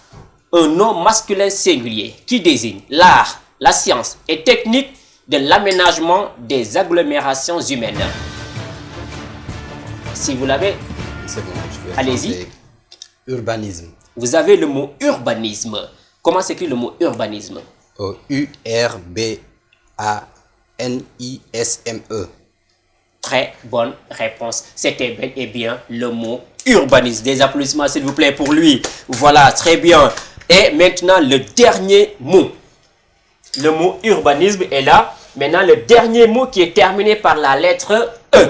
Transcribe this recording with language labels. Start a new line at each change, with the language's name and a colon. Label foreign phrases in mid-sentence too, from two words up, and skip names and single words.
French: Un nom masculin singulier qui désigne l'art, la science et technique de l'aménagement des agglomérations humaines. Si vous l'avez, c'est bon, allez-y. Urbanisme. Vous avez le mot urbanisme. Comment s'écrit le mot urbanisme? U-R-B-A-N-I-S-M-E. Très bonne réponse. C'était bel et bien le mot urbanisme. Des applaudissements s'il vous plaît pour lui. Voilà, très bien. Et maintenant le dernier mot. Le mot urbanisme est là. Maintenant le dernier mot qui est terminé par la lettre E.